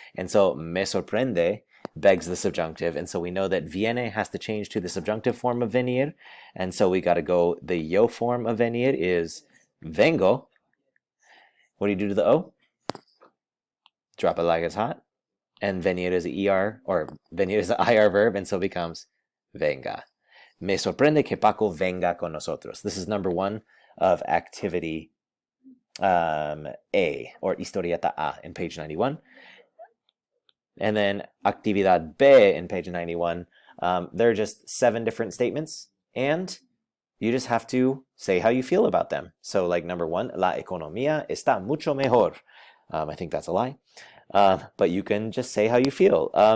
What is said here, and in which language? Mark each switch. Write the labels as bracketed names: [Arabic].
[English] And so [Spanish] me sorprende [English] begs the subjunctive. And so we know that viene has to change to the subjunctive form of venir. And so we got to go, the yo form of venir is vengo. What do you do to the O? Drop it like it's hot. And venir is an ER, or venir is an IR verb, and so it becomes venga. [Spanish] Me sorprende que Paco venga con nosotros. [English] This is number 1 of activity A, or historieta A in page 91. And then actividad B in page 91. There are just 7 different statements, and you just have to say how you feel about them. So like number 1, [Spanish] la economía está mucho mejor. [English] I think that's a lie. But you can just say how you feel.